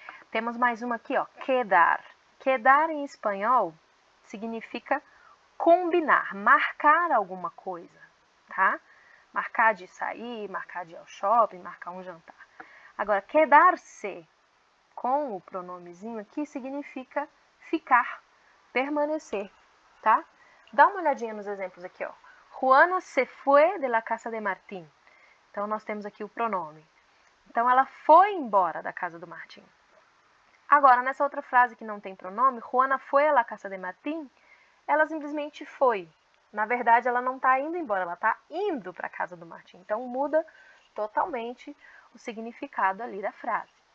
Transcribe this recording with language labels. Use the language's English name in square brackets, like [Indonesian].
[Portuguese] Temos mais uma aqui, ó, quedar. Quedar em espanhol significa combinar, marcar alguma coisa, tá? Marcar de sair, marcar de ir ao shopping, marcar um jantar. Agora, quedar-se com o pronomezinho aqui significa ficar, permanecer, tá? Dá uma olhadinha nos exemplos aqui, ó. [Spanish] Juana se fue de la casa de Martín. [Portuguese] Então, nós temos aqui o pronome. Então, ela foi embora da casa do Martim. Agora, nessa outra frase que não tem pronome, Juana foi [Spanish] a la casa de Martín, [Portuguese] ela simplesmente foi. Na verdade, ela não está indo embora, ela está indo para a casa do Martim. Então, muda totalmente o significado ali da frase.